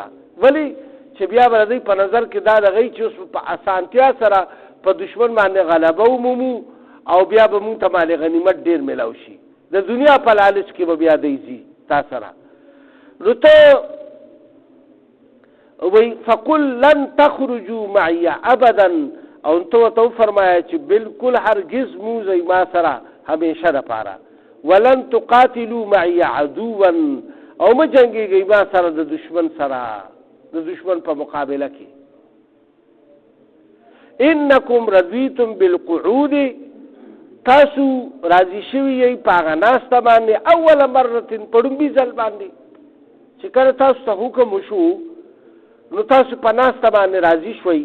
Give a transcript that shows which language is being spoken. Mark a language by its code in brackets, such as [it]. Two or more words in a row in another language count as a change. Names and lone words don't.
[ps] ولې چې بیا به د دوی په نظر کې دا دغی چې اوس په اسانتیا سره په دشمن باندې غلبه ومومو او بیا به مونږ ته مال غنیمت ډېر میلاو شي د دنیا په لالچ کې به بیا دی ځي تا سره. نو ته وی [ar] فقل لن تخرجوا معي ابدا [ps] او [ur] تو فرمایا [ps] چې بالکل هرگز موزئ ما سره همیشه دپاره. [ar] ولن تقاتلوا معي عدوا [ps] او مه جنګېږئ ما سره د دشمن سره د دشمن په مقابله کې. [ar] انکم رضیتم بالقعود [ps] تاسو راضي شوي یئ په هغه ناسته باندې [ar] اول مرتين [ps] په ډومبي ځل باندې چې کله تاسو ته حکم وشو نو تاسو په ناسته باندې راضي شوئ.